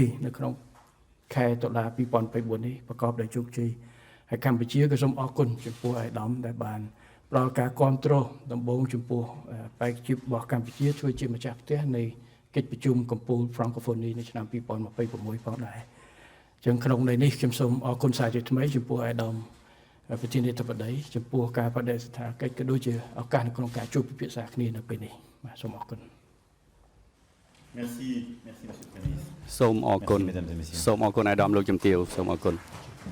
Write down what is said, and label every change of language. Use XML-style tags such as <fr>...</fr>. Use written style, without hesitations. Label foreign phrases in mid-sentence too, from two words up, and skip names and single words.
<km>នៅក្នុងខែតុលា 2024 នេះប្រកបដោយជោគជ័យហើយកម្ពុជាក៏សូមអរគុណចំពោះអាយដាមដែលបានផ្ដល់ការគាំទ្រដំបូងចំពោះបេក្ខភាពរបស់កម្ពុជាធ្វើជាម្ចាស់ផ្ទះនៃកិច្ចប្រជុំកំពូល Francophonie នៅឆ្នាំ 2026 ផងដែរអញ្ចឹងក្នុងន័យនេះខ្ញុំសូមអរគុណសាជាថ្មីចំពោះអាយដាមប្រធានាធិបតីចំពោះការបដិសេធកិច្ចក៏ដូចជាឱកាសក្នុងការជួបពិភាក្សាគ្នានៅពេលនេះបាទសូមអរគុណ</km> <fr>Merci monsieur le Premier ministre.</fr> <km>សូមអរគុណសូមអរគុណអាយដាមលោកជំទាវសូមអរគុណ</km>